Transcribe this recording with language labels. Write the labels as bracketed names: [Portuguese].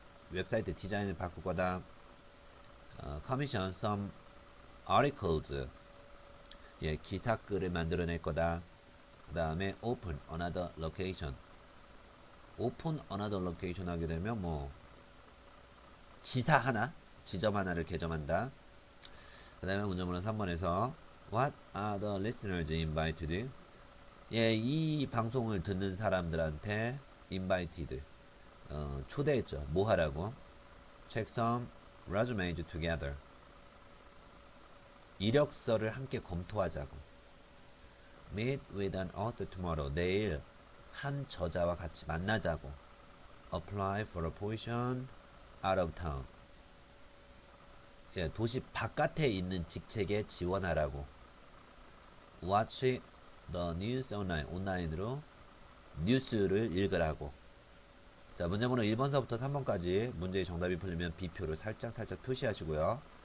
[Korean] 웹사이트 디자인을 바꿀 거다. [English] Commission some articles. [Korean] 예, 기사글을 만들어낼 거다. 그 다음에 [English] Open another location. Open another location [Korean] 하게 되면 뭐 지사 하나, 지점 하나를 개점한다. 그 다음에 문제 번호 3번에서 [English] What are the listeners invited? [Korean] 예, 이 방송을 듣는 사람들한테 invited, 초대했죠. 뭐 하라고? [English] Check some resumes together. [Korean] 이력서를 함께 검토하자고. [English] Meet with an author tomorrow. [Korean] 내일 한 저자와 같이 만나자고. [English] Apply for a position out of town. [Korean] 예, 도시 바깥에 있는 직책에 지원하라고. [English] Watch the news online. [Korean] 온라인으로 뉴스를 읽으라고. 자, 문제 번호 1번서부터 3번까지 문제의 정답이 풀리면 B표를 살짝 표시하시고요.